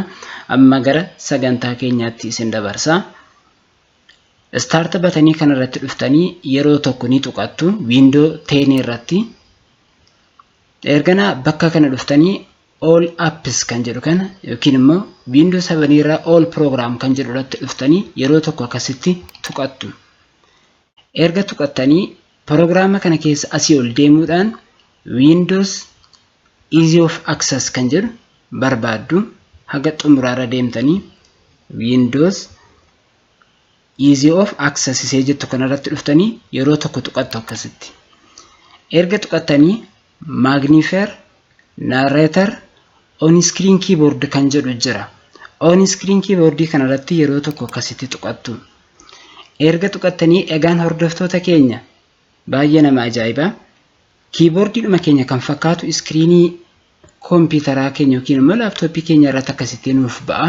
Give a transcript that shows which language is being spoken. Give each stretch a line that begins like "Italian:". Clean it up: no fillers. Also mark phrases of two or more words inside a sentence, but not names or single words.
Oromo: Amma gara sagantaa keenyaatti isin dabarsa. Start batanii kanarratti dhuftanii yeroo tokko ni tuqattu wiindoo 10 irratti. Ergana bakka kana dhuftanii
English: all apps
Oromo: kan jedhu kana yookiin immoo Windows 7 irraa
English: all program
Oromo: kan jedhu irratti dhuftanii yeroo tokko akkasitti tuqattu. Erga tuqattanii prograama kana keessa asii ol deemuudhaan Windows
English: easy of access
Oromo: kan jedhu barbaaddu. Haga xumuraarra deemtanii Windows
English: easy of access
Oromo: isee jettu kanarratti dhuftanii yeroo tokko tuqattu akkasitti. Erga tuqattanii
English: magnifier narrator on screen keyboard
Oromo: kan jedhu jira.
English: On screen keyboard
Oromo: kanarratti yeroo tokko akkasitti tuqattu. Erga tuqattanii egaan hordoftoota keenya baay'ee nama ajaa'iba. Keyboardidhuma keenya kan fakkaatu screenii kompiitaraa keenya yookiin immoo laaptooppii keenya irratti akkasitti nuuf ba'a.